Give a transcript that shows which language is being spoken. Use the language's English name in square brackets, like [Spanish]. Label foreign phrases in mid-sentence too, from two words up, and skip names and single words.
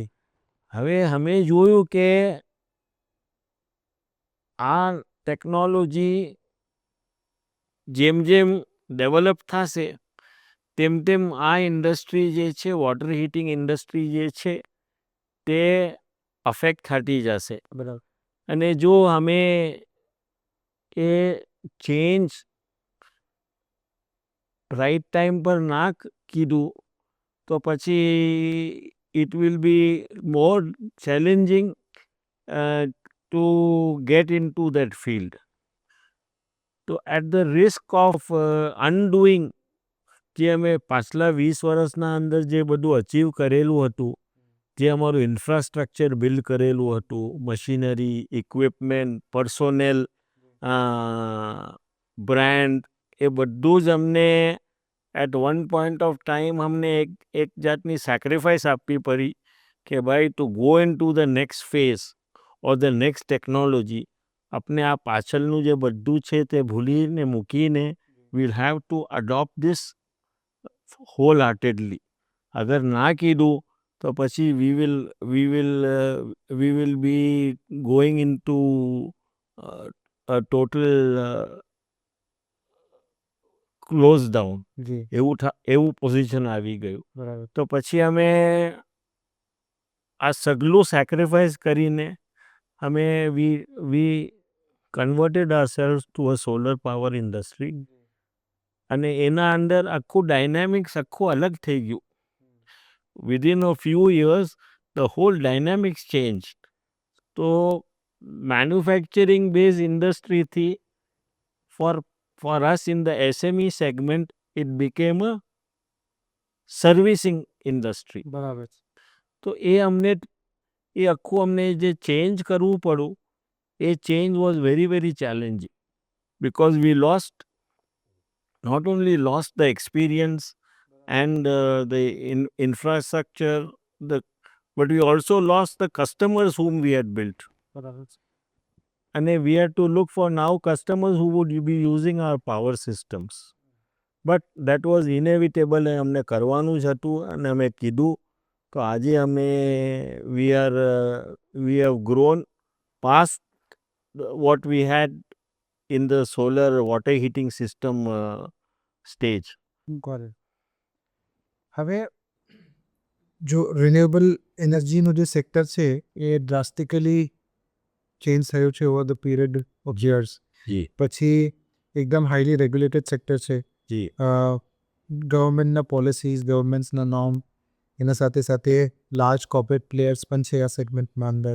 [Gujarati] હવે અમે જોયું કે આ ટેકનોલોજી જેમ જેમ ડેવલપ થશે તેમ તેમ આ ઇન્ડસ્ટ્રી જે છે [English] water heating industry [Gujarati] જે છે તે અફેક્ટ થતી જશે. બરાબર. અને જો અમે એ ચેન્જ [English] right time [Gujarati] પર ના કીધું તો પછી [English] it will be more challenging to get into that field. [Gujarati] તો [English] at the risk of undoing [Gujarati] જે અમે પાછલા 20 વર્ષના અંદર જે બધું અચીવ કરેલું હતું, જે અમારું ઇન્ફ્રાસ્ટ્રક્ચર બિલ્ડ કરેલું હતું, મશીનરી, ઇક્વિપમેન્ટ, પર્સોનેલ, બ્રાન્ડ, એ બધું જ અમને [English] at one point of time [Gujarati] અમને એક જાતની સેક્રિફાઈસ આપવી પડી કે ભાઈ [English] to go into the next phase or the next technology, [Gujarati] આપણે આ પાછળનું જે બધું છે તે ભૂલીને મૂકીને [English] we'll have to adopt this wholeheartedly. [Gujarati] અગર ના કીધું તો પછી [English] we will be going into a total close down [Gujarati] જી. એવું પોઝિશન આવી ગયું. બરાબર. તો પછી અમે આ સગલું સેક્રિફાઈસ કરીને અમે [English] we converted ourselves to a solar power industry [Gujarati] અને એના અંદર આખું ડાયનામિક્સ આખું અલગ થઈ ગયું. [English] within a few years the whole dynamics change. [Gujarati] તો મેન્યુફેક્ચરિંગ બેઝ ઇન્ડસ્ટ્રીથી [English] for us in the SME segment, it became a servicing industry. [Gujarati] બરાબર છે. તો એ આખું અમને જે ચેન્જ કરવું પડ્યું, એ [English] change was very very challenging because we not only lost the experience and the infrastructure, but we also lost the customers whom we had built. [Gujarati] બરાબર છે. [English] And we had to look for now customers who would be using our power systems. But that was inevitable and [Gujarati] અમને કરવાનું જ હતું અને અમે કીધું તો આજે [English] we have grown past what we had in the solar water heating system stage. Got it. [Gujarati] હવે જો રિન્યુએબલ એનર્જીનું જે સેક્ટર છે એ [English] drastically change [Gujarati] થયું છે [English] over the period of years. [Gujarati] જી પછી એકદમ [English] highly regulated sector [Gujarati] છે. જી ગવર્મેન્ટના પોલિસીઝ, ગવર્મેન્ટ્સના નોર્મ, એના સાથે સાથે [English] large corporate players [Gujarati] પણ છે આ સેગમેન્ટમાં અંદર.